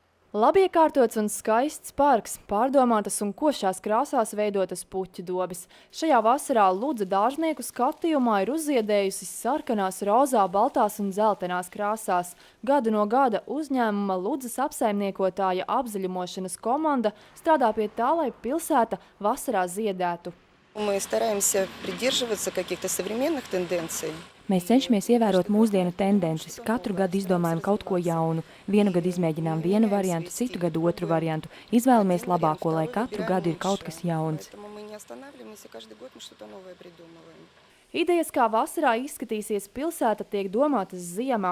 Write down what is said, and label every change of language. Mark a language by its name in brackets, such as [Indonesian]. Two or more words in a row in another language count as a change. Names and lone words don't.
[Latvian] Labi iekārtots un skaists parks, pārdomātas un košās krāsās veidotas puķu dobes. Šajā vasarā Ludza dārznieku skatījumā ir uzziedējusi sarkanās, rozā, baltās un dzeltenās krāsās. Gadu no gada uzņēmuma Ludzas apsaimniekotāja apzaļumošanas komanda strādā pie tā, lai pilsēta vasarā ziedētu. [Russian] Мы стараемся придерживаться каких-то современных тенденций. [Latvian] Mēs cenšamies ievērot mūsdienu tendences. Katru gadu izdomājam kaut ko jaunu. Vienu gadu izmēģinām vienu variantu, citu gadu otru variantu. Izvēlamies labāko, lai katru gadu ir kaut kas jauns. Idejas, kā vasarā izskatīsies pilsēta, tiek domātas ziemā.